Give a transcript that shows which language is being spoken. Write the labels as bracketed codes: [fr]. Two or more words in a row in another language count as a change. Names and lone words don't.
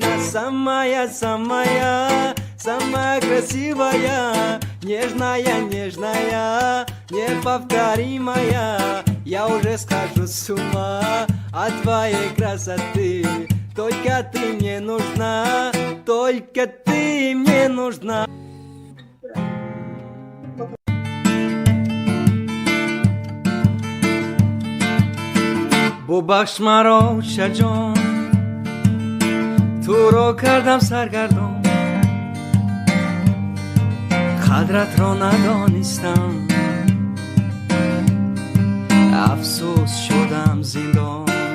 [ru] Самая, самая красивая, нежная, неповторимая. Я уже схожу с ума от твоей красоты. Только ты мне нужна, только ты мне нужна. [fa] ببخش مرا شجان، تو رو کردم سرگردان، قدرت را ندانستم، افسوس شدم زندان.